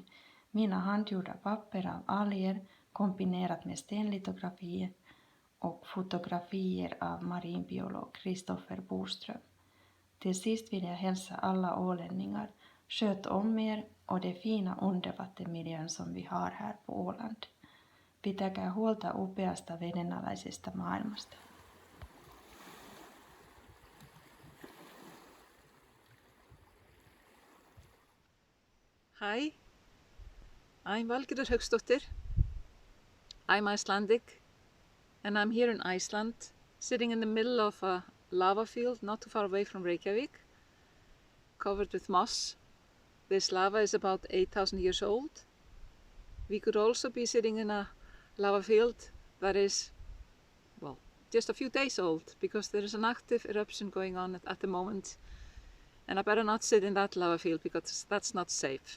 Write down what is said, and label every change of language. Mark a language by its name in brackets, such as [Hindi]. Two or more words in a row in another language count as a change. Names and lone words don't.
[Swedish] Mina handgjorda papper av alger kombinerat med stenlitografier och fotografier av marinbiolog Kristoffer Boström. Till sist vill jag hälsa alla ålänningar, sköt om er och det fina undervattenmiljön som vi har här på Åland. [Finnish] Pitäkää huolta upeasta vedenalaisesta maailmasta. [English] Hi, I'm Valgerður Hauksdóttir. I'm Icelandic and I'm here in Iceland, sitting in the middle of a lava field not too far away from Reykjavik, covered with moss. This lava is about 8,000 years old. We could also be sitting in a lava field that is, well, just a few days old, because there is an active eruption going on at the moment, and I better not sit in that lava field because that's not safe.